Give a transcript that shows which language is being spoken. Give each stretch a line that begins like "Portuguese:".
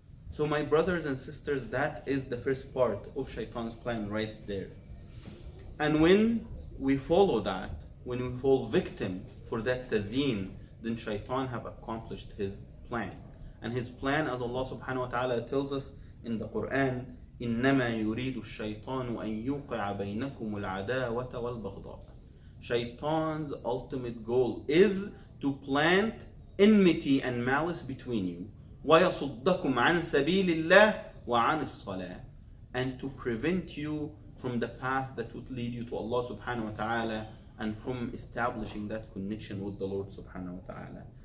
English: So my brothers and sisters, that is the first part of Shaitan's plan right there. And when we follow that, when we fall victim for that tazyin, then Shaitan have accomplished his plan. And his plan, as Allah subhanahu wa ta'ala tells us in the Quran,
Arabic: إنما يريد الشيطان أن يوقع بينكم العداوة والبغضاء.
English: Shaitan's ultimate goal is to plant enmity and malice between you.
Arabic: ويصدكم عن سبيل الله وعن الصلاة,
English: and to prevent you from the path that would lead you to Allah subhanahu wa ta'ala, and from establishing that connection with the Lord subhanahu wa ta'ala.